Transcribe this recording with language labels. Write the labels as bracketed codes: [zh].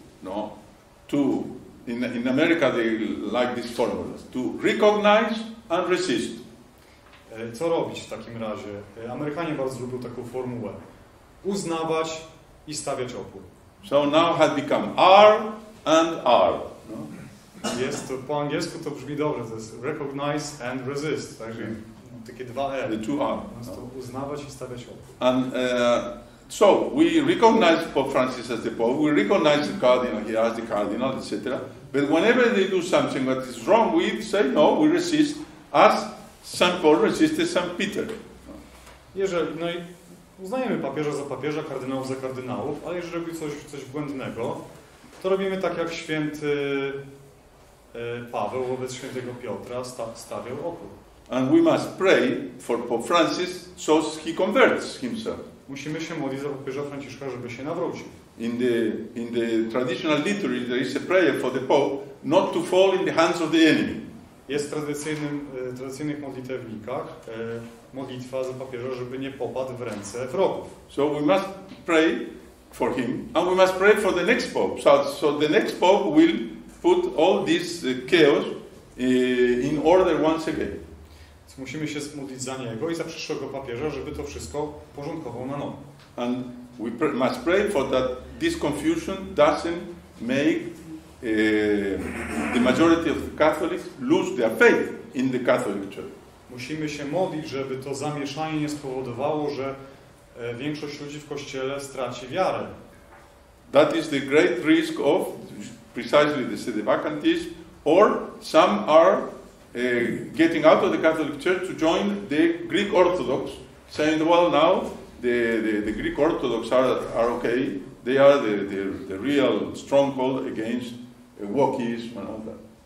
[en] No, in America they like these formulas, to recognize and resist. [pl] Co robić w takim razie? Amerykanie bardzo lubią taką formułę. Uznawać i stawiać opór. [en] So now has become R and R. No? [pl] Jest to, po angielsku to brzmi dobrze, to jest [en] recognize and resist, [pl] także takie dwa R. [en] The two R. [pl] To uznawać i stawiać opór. [en] And so we recognize Pope Francis as the Pope, we recognize the cardinal here as the cardinal, etc. But whenever they do something that is wrong, we say no, we resist, as St. Paul resisted St. Peter. [pl] No i uznajemy papieża za papieża, kardynałów za kardynałów, ale jeżeli robi coś błędnego, to robimy tak jak święty Paweł wobec świętego Piotra stawiał opór. [en] And we must pray for Pope Francis so he converts himself. [pl] Musimy się modlić za papieża Franciszka, żeby się nawrócił. [en] In the traditional liturgy there is a prayer for the Pope not to fall in the hands of the enemy. [pl] Jest w tradycyjnych modlitewnikach modlitwa za papieża, żeby nie popadł w ręce wrogów. [en] So we must pray for him, and we must pray for the next Pope. So the next Pope will put all this chaos in order once again. [pl] Więc musimy się modlić za niego i za przyszłego papieża, żeby to wszystko porządkował na nowo. [en] And we must pray for that this confusion doesn't make the majority of the Catholics lose their faith in the Catholic Church. [pl] Musimy się modlić, żeby to zamieszanie nie spowodowało, że większość ludzi w Kościele straci wiarę. [en] That is the great risk of precisely the sedevacantism, or some are getting out of the Catholic Church to join the Greek Orthodox, saying, well, now the Greek Orthodox are okay, they are the real stronghold against wokism and all that.